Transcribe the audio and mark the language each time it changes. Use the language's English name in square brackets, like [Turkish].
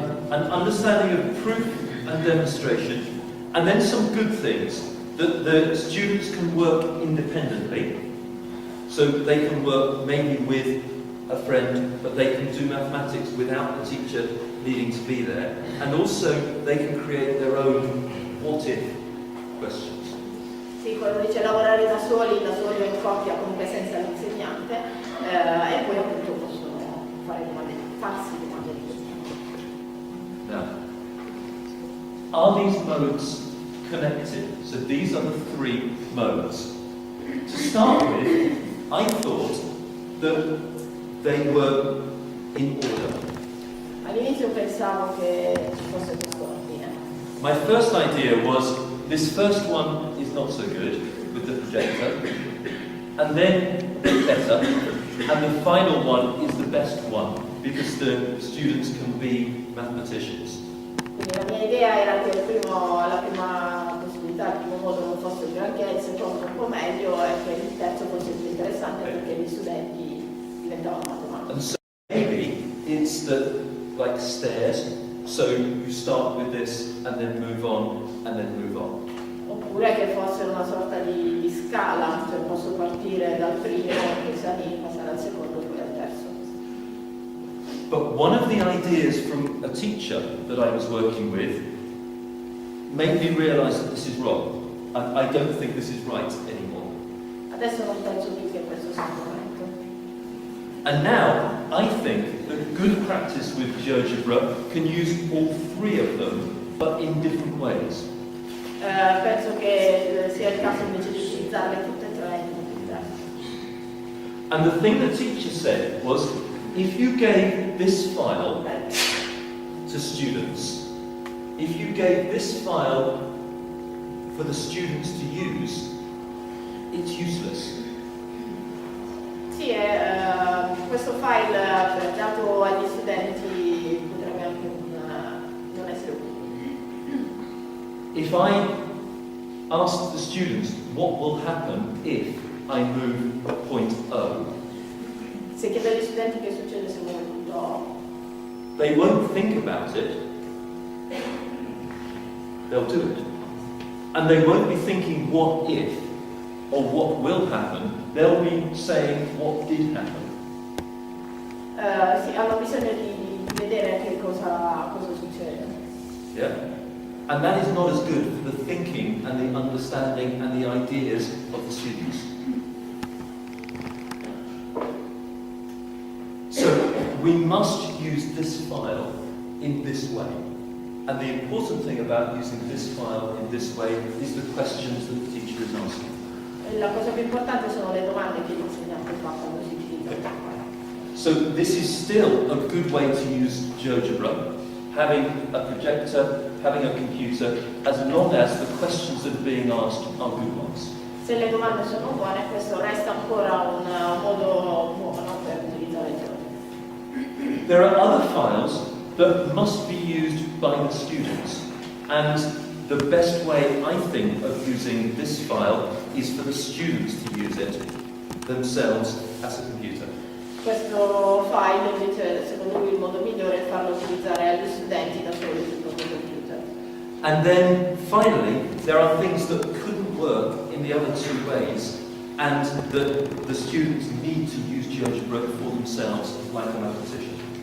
[English] An understanding of proof and demonstration, and then some good things, that the students can work independently, so they can work maybe with a friend, but they can do mathematics without the teacher needing to be there, and also they can create their own what-if questions. [Italian] Sì, quello dice lavorare da soli o in coppia, comunque senza l'insegnante, e poi appunto possono farsi domande di questo. [English] Now, are these modes connected? So these are the three modes. To start with, I thought that they were in order. [Italian] All'inizio pensavo che ci fosse questo ordine. [English] My first idea was this first one is not so good with the projector, and then it's better, and the final one is the best one because the students can be mathematicians. [Italian] Quindi la mia idea era che la prima possibilità, il primo modo non fosse granché, il secondo un po' meglio e che il terzo fosse più interessante perché gli studenti diventavano matematici. [English] And so maybe it's like stairs, so you start with this and then move on and then move on. [Italian] Oppure che fosse una sorta di scala, cioè posso partire dal primo, poi salire, passare al secondo, poi al terzo. [English] But one of the ideas from a teacher that I was working with made me realize that this is wrong. I don't think this is right anymore. [Italian] Adesso non penso più che questo sia corretto. [English] And now I think that good practice with GeoGebra can use all three of them, but in different ways. [Italian] Penso che sia il caso invece di utilizzarle tutte e tre in modi diversi. [English] And the thing the teacher said was, if you gave this file to students, if you gave this file for the students to use, it's useless. [Italian] Sì, questo file dato agli studenti potrebbe anche non essere utile. [English] If I ask the students what will happen if I move point O, [Italian] Se chiede agli studenti che succede se muove tutto, [English] they won't think about it, they'll do it. And they won't be thinking what if or what will happen, they'll be saying what did happen. [Italian] sì, hanno bisogno di vedere che cosa succede. [English] Yeah? And that is not as good for the thinking and the understanding and the ideas of the students. So we must use this file in this way. And the important thing about using this file in this way is the questions that the teacher is asking. [Italian] La cosa più importante sono le domande che l'insegnante fa quando si utilizza il file. [English] So this is still a good way to use Geogebra, having a projector, having a computer, as long as the questions that are being asked are good ones. [Italian] Se le domande sono buone, questo resta ancora un modo buono per utilizzare il Geogebra. [English] There are other files that must be used by the students, and the best way, I think, of using this file is for the students to use it themselves as a computer. [Italian] Questo file invece, secondo lui, il modo migliore è farlo utilizzare agli studenti da soli sul proprio computer. [English] And then, finally, there are things that couldn't work in the other two ways, and that the students need to use GeoGebra for themselves, like a mathematician.